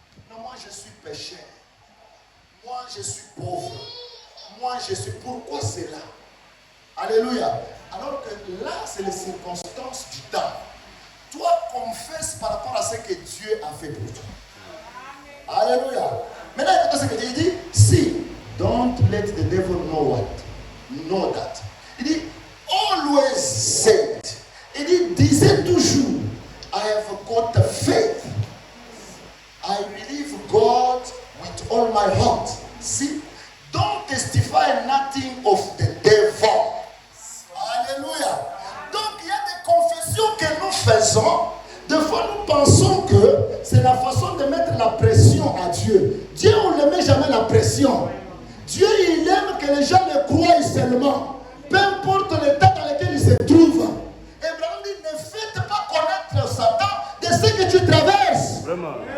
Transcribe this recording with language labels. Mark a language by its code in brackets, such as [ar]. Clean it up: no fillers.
[fr] Non, moi je suis pécheur. Moi je suis pauvre. Moi je suis... Pourquoi c'est là? Alléluia. Alors que là, c'est les circonstances du temps. Toi, confesse par rapport à ce que Dieu a fait pour toi. Alléluia. Maintenant, écoutez ce que Dieu dit. [en] Si, don't let the devil know what. Know that. [fr] Il dit, [en] always said. [fr] Il dit, disait toujours, [en] I have got the faith. I believe God with all my heart. See, don't testify nothing of the devil. [fr] Alléluia. Donc, il y a des confessions que nous faisons. Des fois, nous pensons que c'est la façon de mettre la pression à Dieu. Dieu, on ne met jamais la pression. Dieu, il aime que les gens le croient seulement. Peu importe l'état dans lequel il se trouve. Abraham dit, ne faites pas connaître Satan de ce que tu traverses. Vraiment.